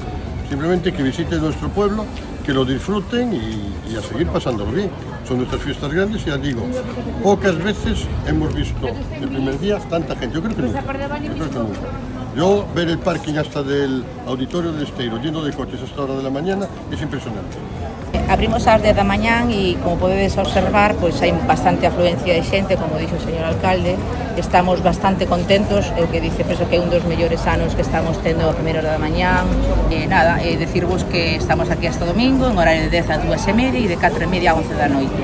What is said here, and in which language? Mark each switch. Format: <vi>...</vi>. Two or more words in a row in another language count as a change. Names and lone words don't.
<es>Simplemente que visiten nuestro pueblo, que lo disfruten y a seguir pasándolo bien. Son nuestras fiestas grandes y ya digo, pocas veces hemos visto el primer día tanta gente. Yo creo que nunca. Yo ver el parking hasta del auditorio del Esteiro lleno de coches a esta hora de la mañana es impresionante.</es> <gl>Abrimos ás 10 da mañán e, como podedes observar, pois hai bastante afluencia de xente, como dixo o señor alcalde. Estamos bastante contentos, é o que dice, penso que é un dos mellores anos que estamos tendo a primeira hora da mañán. Decirvos que estamos aquí hasta domingo, en horario de 10 a 2:30 e de 4:30 a 11 da noite.</gl>